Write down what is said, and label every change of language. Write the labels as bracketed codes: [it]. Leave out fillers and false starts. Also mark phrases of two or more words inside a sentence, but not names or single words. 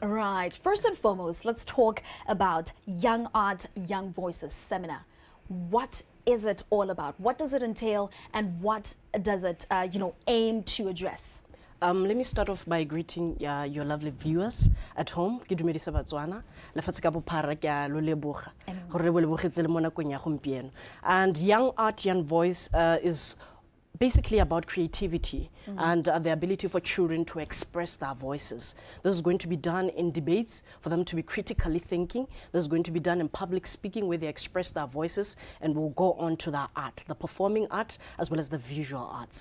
[en] Right. First and foremost, let's talk about Young Art, Young Voices seminar. What is it all about? What does it entail, and what does it, aim to address? Let me start off by greeting your lovely viewers at home. [tn] Ke dumedisa Botswana. Lefatshe ka bophara ke a lo leboga. Gore re bo lebogetse le mo nakong ya gompieno. [en] And Young Art, Young Voice is basically about creativity and the ability for children to express their voices. This is going to be done in debates for them to be critically thinking. This is going to be done in public speaking where they express their voices and will go on to their art, the performing art as well as the visual arts.